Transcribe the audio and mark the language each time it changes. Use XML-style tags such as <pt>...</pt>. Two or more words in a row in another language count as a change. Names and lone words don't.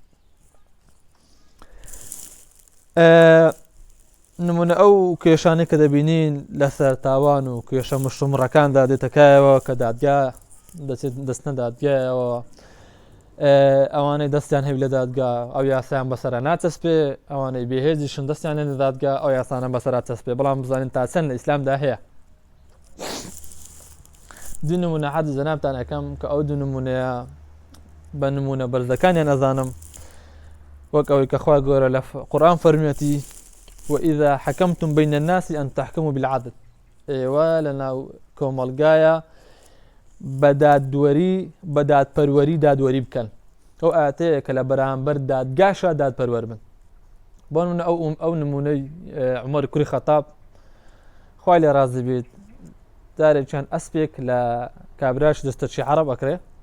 <ckb>نمونە ئەو کێشانەی کە دەبینین لەسەر تاوان و کێشە مشتومڕەکاندا دێتەکایەوە کە دادگا دەستنە دادگایەوە ئەوانەی دەستیان هەوی لە دادگا ئەو یاسایان بەسەرا ناچەسپێ ئەوانەی بێهێزیشن دەستیان لە دادگا ئەو یاسانە بەسەرا چەسپێ بەڵام بزانین تا چەند لە ئیسلامدا هەیە دوو نمونە حەدی جەنابتان ئەەکەم کە ئەو دوو نمونەیە بە نمونە بەرزەکانیان ئەزانم وەک ئەوەی کە خوا گەورە لە قورئان فەرموویەتی</ckb> <ar>وإذا حكمتم بين الناس أن تحكموا بالعدل</ar> <ckb>ئێوە لەناو کۆمەڵگایە بەداد پەروەری دادوەری بکەن ئەو ئاەتەیە کە لە بەرامبەر دادگاشە دادپەروەر بن بۆ نمونە ئەو نمونەی عومەر کوڕی خەتاب خوای لێ ڕازی بێت جارێکیان ئەسپێک لە کابراش دەستەرچی عەرەب ئەکرێ</ckb>